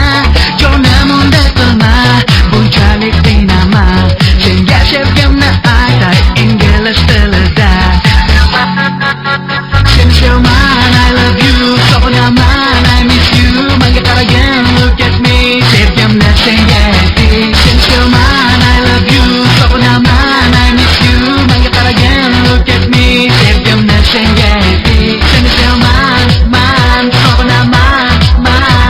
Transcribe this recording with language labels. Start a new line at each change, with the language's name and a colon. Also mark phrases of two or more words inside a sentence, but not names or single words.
Uzbek: Jonim unda qilma, bunchalik qiynama. Senga sevgimni aytay ingliz tilida. Sen sevman,
English: I love you, sog'inaman, I miss you.
Uzbek: Menga qaragin,
English: look at me,
Uzbek: sevgimni senga aytay. Sen sevman,
English: I love you, sog'inaman, I miss you.
Uzbek: Menga qaragin,
English: look at me.
Uzbek: Sevgimni senga aytay. Seni sevman, man, sog'inaman, man.